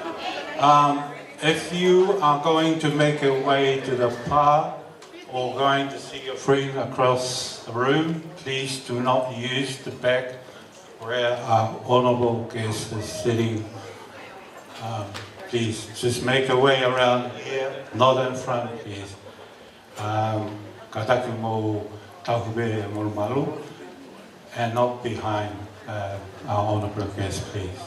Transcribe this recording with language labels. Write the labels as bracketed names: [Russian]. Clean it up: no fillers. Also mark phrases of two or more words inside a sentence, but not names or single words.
[English] If you are going to make your way to the park or going to see your friend across the room, please do not use the back where our honourable guest is sitting. Please, just make your way around here, not in front, please. [Tongan] Kataki mo tahube mo malu, [English] and not behind our honourable guest, please.